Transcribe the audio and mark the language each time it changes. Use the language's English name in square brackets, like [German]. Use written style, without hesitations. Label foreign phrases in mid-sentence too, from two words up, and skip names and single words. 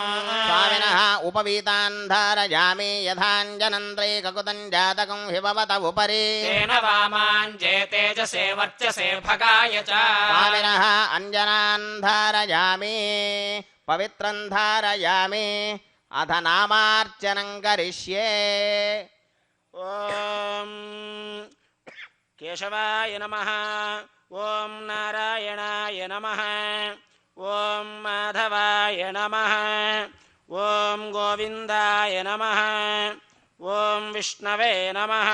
[Sanskrit] स्वामिनः उपवीतान् धारयामि यथाञ्जनन्द्रैककुतं जातकं हिमवत उपरि तेन वामाञ्जे तेजसे वर्चसे भगाय च स्वामिनः अञ्जनान् धारयामि पवित्रं धारयामि అథ నామార్చనం కరిష్యే. ఓం కేశవాయ నమః. ఓం నారాయణాయ నమః. ఓం మాధవాయ నమః. ఓం గోవిందాయ నమః. ఓం విష్ణవే నమః.